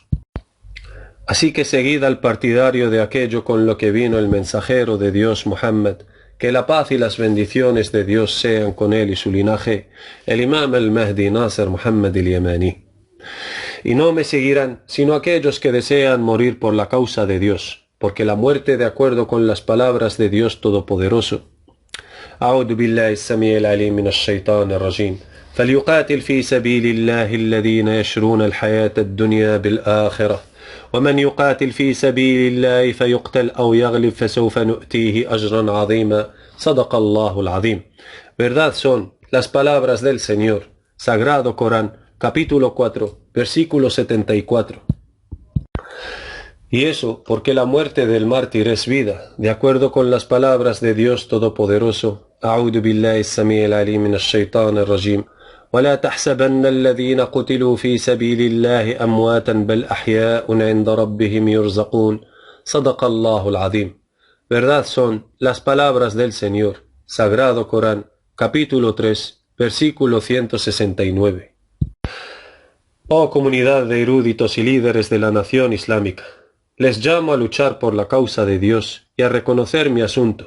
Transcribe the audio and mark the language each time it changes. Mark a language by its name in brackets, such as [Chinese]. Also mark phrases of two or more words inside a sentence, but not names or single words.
[Spanish] Así que seguid al partidario de aquello con lo que vino el mensajero de Dios Muhammad, que la paz y las bendiciones de Dios sean con él y su linaje, el Imam al-Mahdi Nasr Muhammad al-Yamani. Y no me seguirán sino aquellos que desean morir por la causa de Dios, porque la muerte, de acuerdo con las palabras de Dios Todopoderoso. [Arabic] أعوذ بالله السميع العليم من الشيطان الرجيم فليقاتل في سبيل الله الذين يشرون الحياة الدنيا بالآخرة ومن يقاتل في سبيل الله فيقتل أو يغلب فسوف نؤتيه أجرا عظيما صدق الله العظيم. [Spanish] Verdad son las palabras del Señor, Sagrado Corán, capítulo 4, versículo 74. Y eso porque la muerte del mártir es vida, de acuerdo con las palabras de Dios Todopoderoso. [Arabic] أعوذ بالله السميع العليم من الشيطان الرجيم ولا تحسبن الذين قتلوا في سبيل الله أمواتا بل أحياء عند ربهم يرزقون صدق الله العظيم. [Spanish] Verdad son las palabras del Señor, Sagrado Corán, capítulo 3, versículo 169. Oh comunidad de eruditos y líderes de la nación islámica, les llamo a luchar por la causa de Dios y a reconocer mi asunto.